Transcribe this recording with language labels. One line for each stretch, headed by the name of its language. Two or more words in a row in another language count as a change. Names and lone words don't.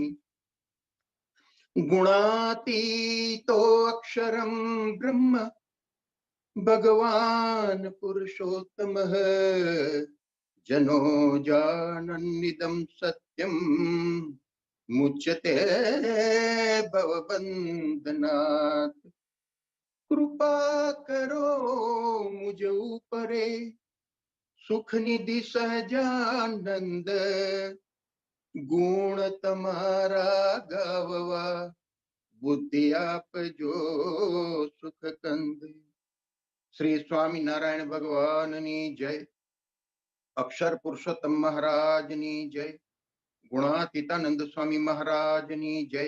Sanskrit: गुणातीतो अक्षरं ब्रह्म भगवान् पुरुषोत्तमः जनो जानन्निदं सत्यं मुच्यते भवबन्धनात्।
Gujarati: કૃપા કરો મુજ ઉપરે સુખ નિધિ સહજાનંદ ગુણ તમારા ગાવવા બુદ્ધિ આપજો સુખ કંદ। શ્રી સ્વામિનારાયણ ભગવાનની જય। અક્ષર પુરુષોત્તમ મહારાજની જય। ગુણાતીતાનંદ સ્વામી મહારાજની જય।